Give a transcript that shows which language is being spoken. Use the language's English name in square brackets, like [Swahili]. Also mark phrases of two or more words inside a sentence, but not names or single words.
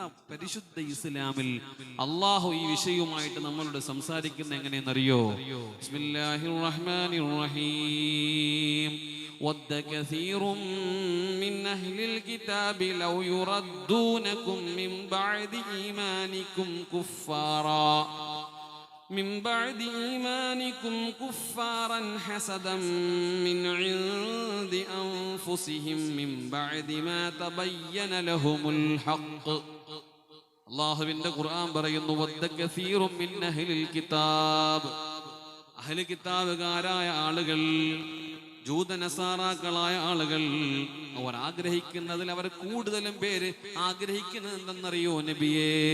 [Malayalam] പരിശുദ്ധ ഇസ്ലാമിൽ അള്ളാഹു ഈ വിഷയവുമായിട്ട് നമ്മളോട് സംസാരിക്കുന്ന എങ്ങനെയെന്നറിയോ? [Arabic] بسم الله الرحمن الرحيم. ود كثير من أهل الكتاب لو يردونكم من بعد إيمانكم كفارا من بعد إيمانكم كفارا حسدا من عند أنفسهم من بعد ما تبين لهم الحق. [Malayalam] അല്ലാഹുവിന്റെ ഖുർആൻ പറയുന്നു, [Arabic] ود كثير من أهل الكتاب. [Malayalam] അഹ്ലു കിതാബുകാരായ ആളുകൾ, ജൂതനസാറാക്കളായ ആളുകൾ, അവർ ആഗ്രഹിക്കുന്നതിൽ അവർ കൂടുതലും പേര് ആഗ്രഹിക്കുന്നത് എന്തെന്നറിയോ നബിയേ?